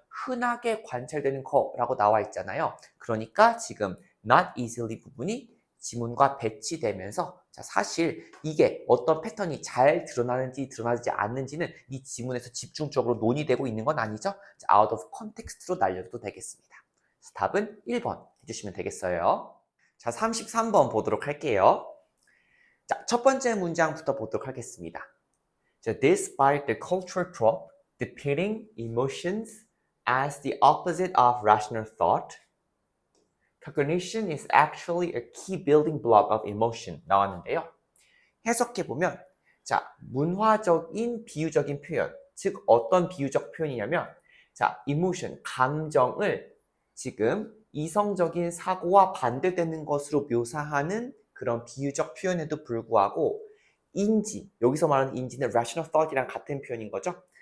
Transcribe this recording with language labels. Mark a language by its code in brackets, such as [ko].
[ko] 흔하게 관찰되는 거라고 나와 있잖아요. 그러니까 지금 [en] not easily [ko] 부분이 지문과 배치되면서 자, 사실 이게 어떤 패턴이 잘 드러나는지 드러나지 않는지는 이 지문에서 집중적으로 논의되고 있는 건 아니죠. 자, [en] out of context [ko] 로 날려도 되겠습니다. 답은 1번 해주시면 되겠어요. 자, 33번 보도록 할게요. 자, 첫 번째 문장부터 보도록 하겠습니다. 자, [en] despite the cultural trope depicting emotions as the opposite of rational thought, cognition is actually a key building block of emotion [ko] 나왔는데요. 해석해보면 자, 문화적인 비유적인 표현, 즉 어떤 비유적 표현이냐면 자, emotion, 감정을 지금 이성적인 사고와 반대되는 것으로 묘사하는 그런 비유적 표현에도 불구하고 인지, 여기서 말하는 인지는 [en] rational thought [ko] 이랑 같은 표현인 거죠.